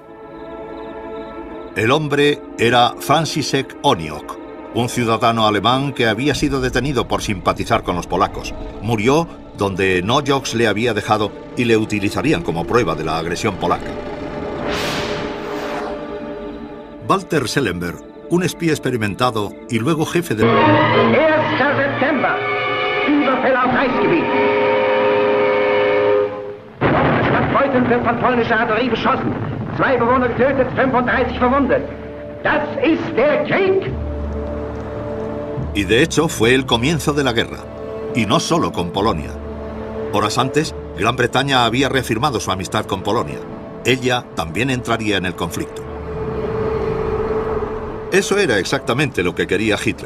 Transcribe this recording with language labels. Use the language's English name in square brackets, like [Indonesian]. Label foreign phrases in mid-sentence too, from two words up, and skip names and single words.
[Spanish] El hombre era Franciszek Oniok, un ciudadano alemán que había sido detenido por simpatizar con los polacos. Murió donde Nojoks le había dejado y le utilizarían como prueba de la agresión polaca. Walter Schellenberg, un espía experimentado y luego jefe de... [German] 1. September, Überfälle auf Reichsgebiet. Stadt Beuthen wird von polnischer Artillerie beschossen. 2 Bewohner getötet, 35 verwundet. Das ist der Krieg. [Spanish] Y de hecho fue el comienzo de la guerra, y no solo con Polonia. Horas antes, Gran Bretaña había reafirmado su amistad con Polonia. Ella también entraría en el conflicto. Eso era exactamente lo que quería Hitler.